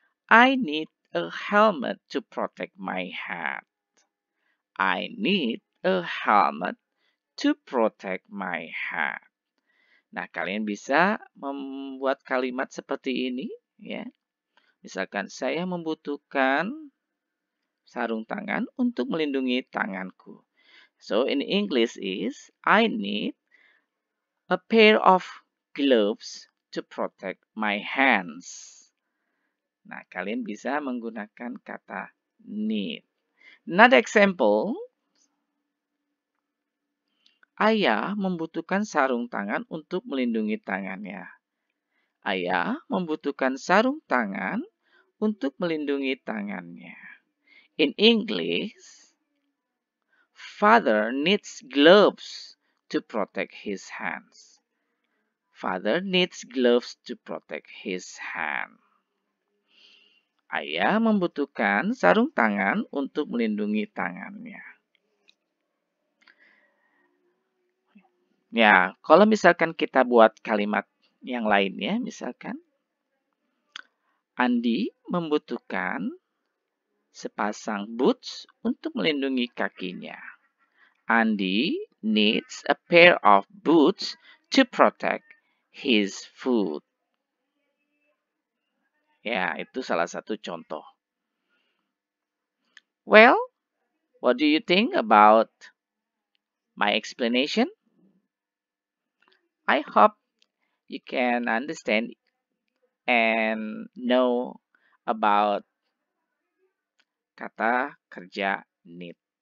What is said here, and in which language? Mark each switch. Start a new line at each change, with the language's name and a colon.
English: I need a helmet to protect my head. I need a helmet to protect my head.
Indonesian: Nah, kalian bisa membuat kalimat seperti ini, ya. Misalkan, saya membutuhkan sarung tangan untuk melindungi tanganku.
English: So, in English is, I need a pair of gloves to protect my hands.
Indonesian: Nah, kalian bisa menggunakan kata need.
English: Another example,
Indonesian: ayah membutuhkan sarung tangan untuk melindungi tangannya. Ayah membutuhkan sarung tangan untuk melindungi tangannya.
English: In English, father needs gloves to protect his hands. Father needs gloves to protect his hand.
Indonesian: Ayah membutuhkan sarung tangan untuk melindungi tangannya. Ya, kalau misalkan kita buat kalimat yang lainnya, misalkan Andi membutuhkan sepasang boots untuk melindungi kakinya.
English: Andi needs a pair of boots to protect his foot.
Indonesian: Ya, itu salah satu contoh.
English: Well, what do you think about my explanation? I hope you can understand and know about
Indonesian: kata kerja
English: need.